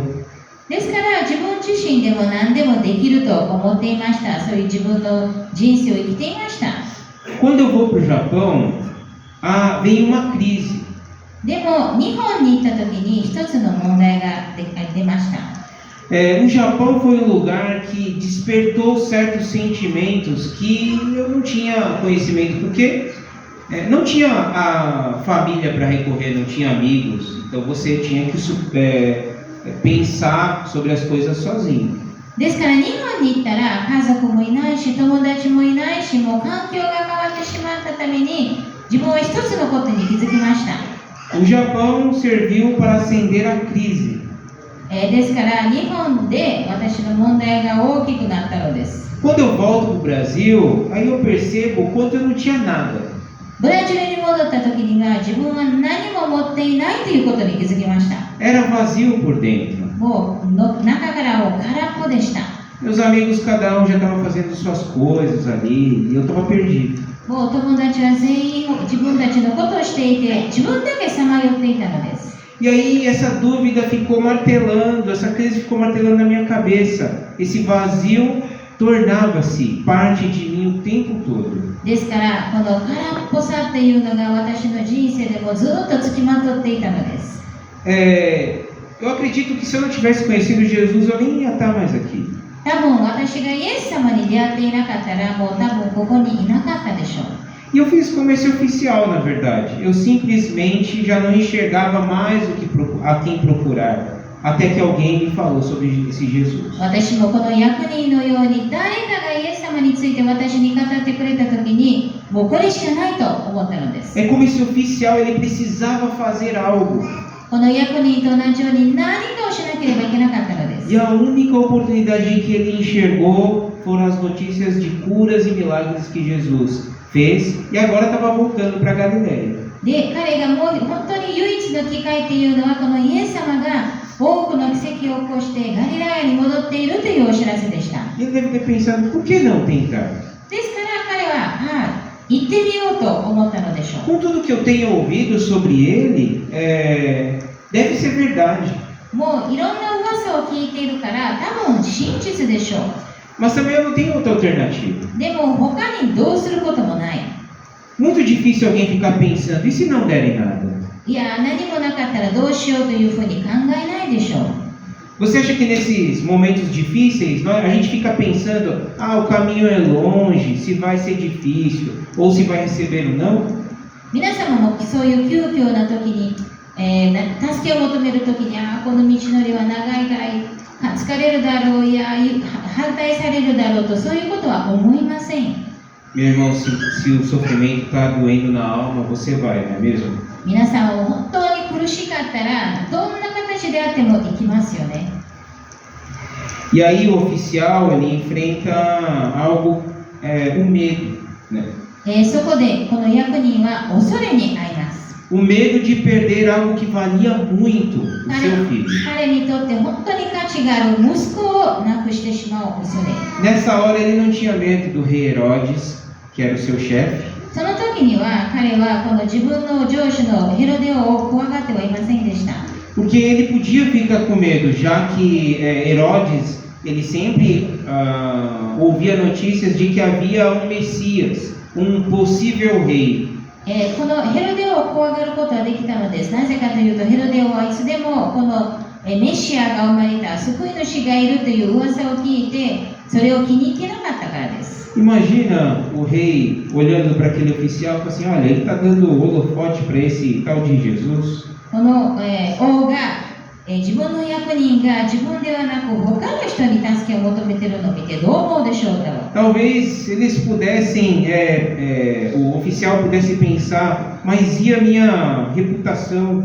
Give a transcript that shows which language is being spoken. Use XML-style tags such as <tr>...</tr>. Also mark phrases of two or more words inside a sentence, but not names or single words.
<ja>ですから自分自身でも何でもできると思っていました。そういう自分の人生を生きていました。</ja> <pt>Quando eu vou para o Japão, vem uma crise.</pt> <ja>でも日本に行った時に一つの問題が出ました。</ja> <pt>O Japão foi um lugar que despertou certos sentimentos que eu não tinha conhecimento, porque não tinha a família para recorrer, não tinha amigos, então você tinha que pensar sobre as coisas sozinho.</pt> <ja>ですから日本に行ったら家族もいないし友達もいないしもう環境が変わってしまったために自分は一つのことに気づきました。</ja> <pt>O Japão serviu para acender a crise.</pt> <ja>ですから日本で私の問題が大きくなったのです。</ja> <pt>Quando eu volto para o Brasil, aí eu percebo o quanto eu não tinha nada.</pt> <ja>ブラジルに戻った時には自分は何も持っていないということに気づきました。</ja> <pt>Era vazio por dentro.</pt> <ja>もう中からもう空っぽでした。</ja> <pt>Meus amigos, cada já estava fazendo suas coisas ali e eu estava perdido.</pt> <ja>もう友達は全員自分たちのことをしていて、自分だけさまよっていたのです。</ja> <pt>E aí essa dúvida ficou martelando, essa crise ficou martelando na minha cabeça. Esse vazio tornava-se parte de mim o tempo todo.</pt> <ja>ですからこの空っぽさっていうのが私の人生でもずっとつきまとっていたのです。</ja> <pt>Eu acredito que se eu não tivesse conhecido Jesus, eu nem ia estar mais aqui.</pt> <ja>多分私がイエス様に出会っていなかったら、もう多分ここにいなかったでしょう。</ja> <pt>E eu fiz como esse oficial, na verdade. Eu simplesmente já não enxergava mais a quem procurar, até que alguém me falou sobre esse Jesus.</pt> <ja>私もこの役人のように誰かがイエス様について私に語ってくれた時に、もうこれしかないと思ったのです。</ja> <pt>É como esse oficial, ele precisava fazer algo.</pt> <ja>この役人と同じように何かをしなければいけなかったのです。</ja> <pt>E a única oportunidade que ele enxergou foram as notícias de curas e milagres que Jesus fez, e agora estava voltando para Galileia.</pt> <ja>で、彼がもう本当に唯一の機会というのは、このイエス様が多くの奇跡を起こしてガリラヤに戻っているというお知らせでした。</ja> <pt>E ele deve ter pensado, por que não tentar?</pt> <ja>ですから彼は、行ってみようと思ったのでしょう。</ja> <pt>Com tudo que eu tenho ouvido sobre ele, deve ser verdade.</pt> <ja>もういろんな噂を聞いているから、多分真実でしょう。</ja> <pt>Mas também eu não tenho outra alternativa.</pt> <ja>でも他にどうすることもない。</ja> <pt>Muito difícil alguém ficar pensando, e se não der em nada?</pt> <ja>いや、何もなかったらどうしようというふうに考えないでしょう。</ja> <pt>Você acha que nesses momentos difíceis, a gente fica pensando, o caminho é longe, se vai ser difícil, ou se vai receber ou não?</pt> <ja>皆様もそういう急遽な時に、助けを求める時に、この道のりは長いから疲れるだろう、いや、反対されるだろうと、そういうことは思いません。</ja> <pt>Meu irmão, se o sofrimento está doendo na alma, você vai, não é mesmo?</pt> <ja>皆さん本当に苦しかったら、どんな形であっても行きますよね。</ja> <pt>E aí o oficial, ele enfrenta algo, o medo, né?</pt> <ja>そこでこの役人は恐れに遭います。</ja> <pt>O medo de perder algo que valia muito, o seu filho.</pt> <ja>彼にとって本当に価値がある息子を亡くしてしまう恐れ。</ja> <pt>Nessa hora ele não tinha medo do rei Herodes, que era o seu chefe.</pt> <ja>その時には彼はこの自分の上司のヘロデオを怖がってはいませんでした。</ja> <pt>Porque ele podia ficar com medo, já que Herodes, ele sempre ouvia notícias de que havia um Messias, um possível rei.</pt> <ja>このヘロデオを怖がることはできたのです。なぜかというと、ヘロデオはいつでもこのメシアが生まれた救い主がいるという噂を聞いて、それを気に入ってなかったからです。</ja> <pt>Imagina o rei olhando para aquele oficial e falando assim, olha, ele está dando holofote para esse tal de Jesus.</pt> <ja>この、王が、自分の役人が自分ではなく他の人に助けを求めているのを見てどう思うでしょうだろう。</ja> <pt>Talvez eles pudessem, o oficial pudesse pensar, mas e a minha reputação?</pt>